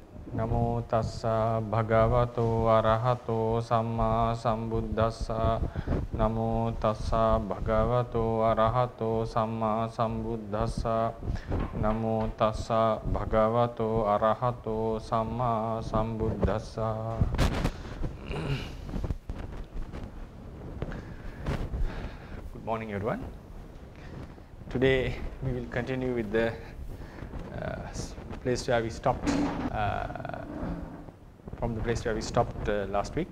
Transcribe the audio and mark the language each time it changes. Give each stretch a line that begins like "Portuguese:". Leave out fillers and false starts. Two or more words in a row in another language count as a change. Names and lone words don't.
Pali: Namo tassa bhagavato arahato samma sambuddhassa. Namo tassa bhagavato arahato samma sambuddhassa. Namo tassa bhagavato arahato samma sambuddhassa.
English: Good morning, everyone. Today we will continue with the place where we stopped, from the place where we stopped last week.